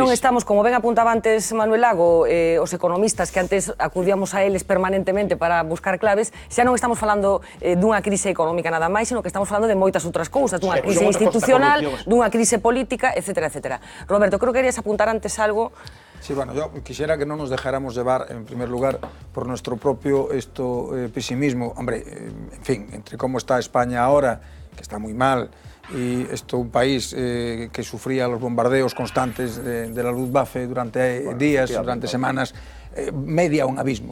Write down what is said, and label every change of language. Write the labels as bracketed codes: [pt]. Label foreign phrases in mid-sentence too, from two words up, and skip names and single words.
[gl] Xa non estamos, como ben apuntaba antes Manuel Lago, os economistas que antes acudíamos a eles permanentemente para buscar claves, xa non estamos falando dunha crise económica nada máis, sino que estamos falando de moitas outras cousas, dunha crise institucional, dunha crise política, etcétera, etcétera. Roberto, creo que querías apuntar antes algo. [es] Sí, bueno, yo quisiera que no nos dejáramos llevar, en primer lugar, por nuestro propio pesimismo. Hombre, en fin, entre cómo está España ahora, que está muy mal, y un país que sufría los bombardeos constantes de la Luftwaffe durante días, durante semanas, media un abismo.